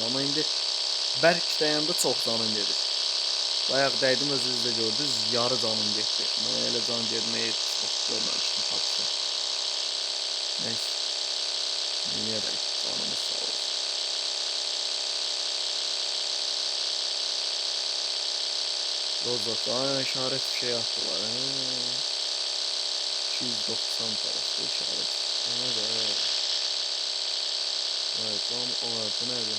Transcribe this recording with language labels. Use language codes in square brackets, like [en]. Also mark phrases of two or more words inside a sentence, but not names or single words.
[az] Amma indi bərk dəyəndə çox canım gedir. Bayaq dəydim, özünüz də gördünüz, yarı canım getdi. Mən elə can getməyi çox görməmişdim tapdı. [tr] Neyse. [az] Niyə də canımız sağ olsun. Rozat, [tr] işaret bir şey attılar. 290 parası işaret. Evet. Evet, tam olarak bu nedir?